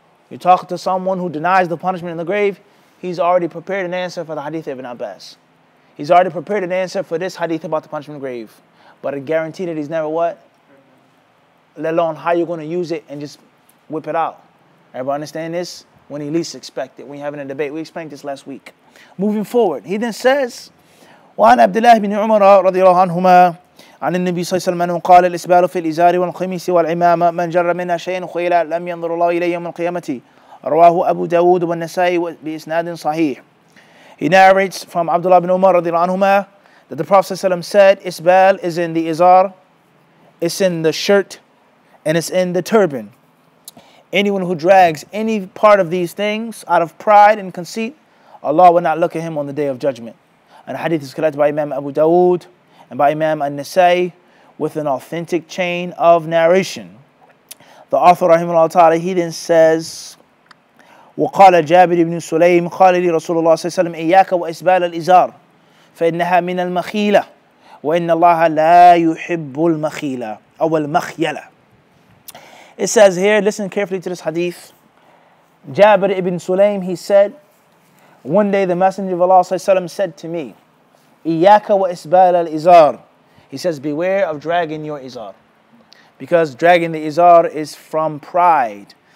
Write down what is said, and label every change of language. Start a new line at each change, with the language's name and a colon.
English: You're talking to someone who denies the punishment in the grave, he's already prepared an answer for the hadith of Ibn Abbas. He's already prepared an answer for this hadith about the punishment in the grave. But I guarantee that he's never what? Let alone how you're going to use it and just whip it out. Everybody understand this? When he least expect it. When you're having a debate. We explained this last week. Moving forward, he then says,
Arabic: وعن عبد الله بن عمر رضي الله عنهما عن النبي صلى الله عليه وسلم قال الإسبال في الإزار والقميص والعمامة من جر منها شيئا خيلا لم ينظر الله إليه يوم القيامة. رواه أبو داود والنسائي بإسناد صحيح.
English: He narrates from Abdullah bin Umar
Arabic: رضي الله عنهما
English: that the Prophet ﷺ said, Isbal is in the izar, it's in the shirt, and it's in the turban. Anyone who drags any part of these things out of pride and conceit, Allah will not look at him on the day of judgment. And the hadith is collected by Imam Abu Dawood and by Imam An-Nasai with an authentic chain of narration. The author rahimahullah ta'ala, he then says,
Arabic: وقال جابر بن سليم قال لي رسول الله صلى الله عليه وسلم إياك وإسبال الإزار فإنها من المخيلة وإن الله لا يحب المخيلة أو المخيلة.
English: It says here, listen carefully to this hadith. Jabir ibn Sulaim, he said, one day the Messenger of Allah ﷺ said to me,
Arabic: Iyaka wa isbal al-izar.
English: He says, beware of dragging your izar. Because dragging the izar is from pride.